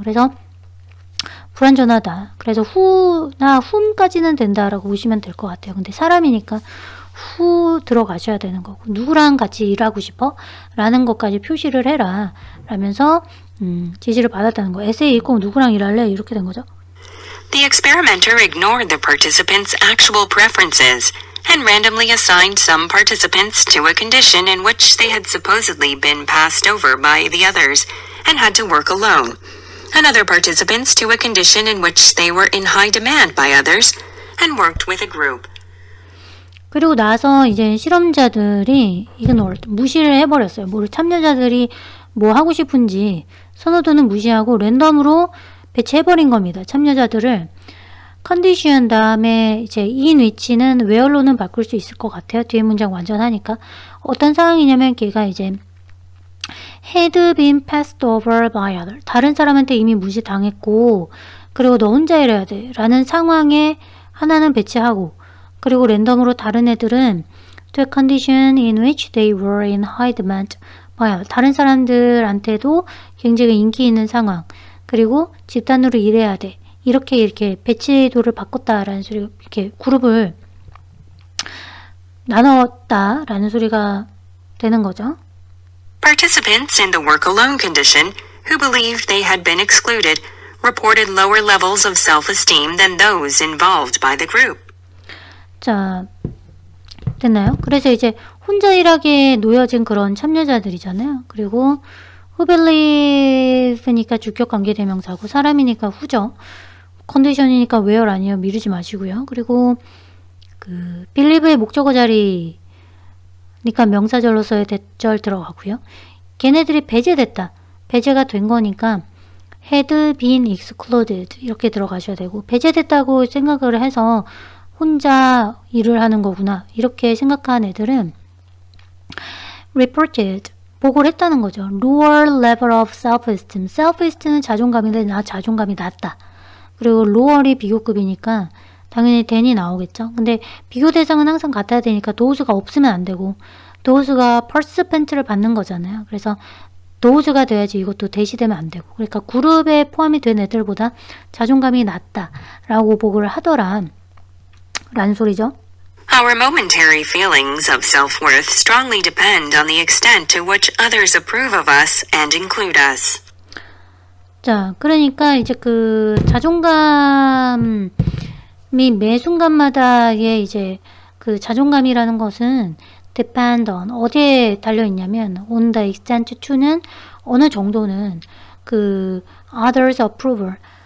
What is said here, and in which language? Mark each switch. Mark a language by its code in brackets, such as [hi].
[ko] 그래서 불완전하다. 그래서 who나 whom까지는 된다라고 보시면 될 것 같아요. 근데 사람이니까 who 들어가셔야 되는 거고 누구랑 같이 일하고 싶어? 라는 것까지 표시를 해라 라면서 지시를 받았다는 거. 에세이 읽고 누구랑 일할래? 이렇게 된 거죠. [en] The experimenter ignored the participants' actual preferences and randomly assigned some participants to a condition in which they had supposedly been passed over by the others and had to work alone, and other participants to a condition in which they were in high demand by others and worked with a group. [ko] 그리고 나서 이제 실험자들이 ignored, 무시를 해버렸어요. 참여자들이 뭐 하고 싶은지 선호도는 무시하고 랜덤으로 배치해버린 겁니다. 참여자들을. 컨디션 다음에 이제 in which는 where로는 바꿀 수 있을 것 같아요. 뒤에 문장 완전하니까. 어떤 상황이냐면 걔가 이제 [en] had been passed over by other. [ko] 다른 사람한테 이미 무시당했고 그리고 너 혼자 일해야 돼 라는 상황에 하나는 배치하고 그리고 랜덤으로 다른 애들은 [en] to a condition in which they were in high demand by other. [ko] 다른 사람들한테도 굉장히 인기 있는 상황 그리고 집단으로 일해야 돼. 이렇게 배치도를 바꿨다라는 소리, 이렇게 그룹을 나눴다라는 소리가 되는 거죠. [en] Participants in the work alone condition who believed they had been excluded reported lower levels of self-esteem than those involved by the group. [ko] 자, 됐나요? 그래서 이제 혼자 일하기에 놓여진 그런 참여자들이잖아요. 그리고 who believe니까 주격 관계대명사고 사람이니까 who죠. 컨디션이니까 where 아니에요. 미루지 마시고요. 그리고 believe의 목적어 자리니까 명사절로서의 대절 들어가고요. 걔네들이 배제됐다. 배제가 된 거니까 [en] had been excluded [ko] 이렇게 들어가셔야 되고 배제됐다고 생각을 해서 혼자 일을 하는 거구나 이렇게 생각한 애들은 reported 보고를 했다는 거죠. [en] lower level of self-esteem. [ko] self-esteem은 자존감인데 나 자존감이 낮다. 그리고 lower이 비교급이니까 당연히 than이 나오겠죠. 근데 비교 대상은 항상 같아야 되니까 those가 없으면 안 되고 those가 participant를 받는 거잖아요. 그래서 those가 돼야지 이것도 that이 되면 안 되고 그러니까 그룹에 포함이 된 애들보다 자존감이 낮다라고 보고를 하더라 라는 소리죠. [en] Our momentary feelings of self-worth strongly depend on the extent to which others approve of us and include us. [ko] 자, 그러니까 이제 그 자존감이 매 순간마다의 이제 그 자존감이라는 것은 depend on 어디에 달려 있냐면 [en] on the extent to [ko] 는 어느 정도는 그 others approval